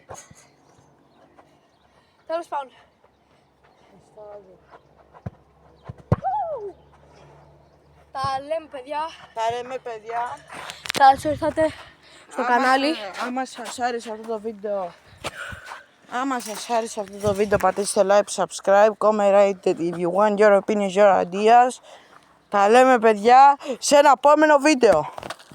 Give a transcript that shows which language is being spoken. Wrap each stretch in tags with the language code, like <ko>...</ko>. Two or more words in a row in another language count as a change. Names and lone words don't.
<el>Τέλος πάντων. Τα λέμε παιδιά. Τα λέμε παιδιά. Καλώς ήρθατε στο κανάλι. Άμα σας άρεσε αυτό το βίντεο, πατήστε</el> <en>like, subscribe, comment, rate it if you want your opinions, your ideas.</en> <el>Τα λέμε παιδιά σε ένα επόμενο βίντεο.</el>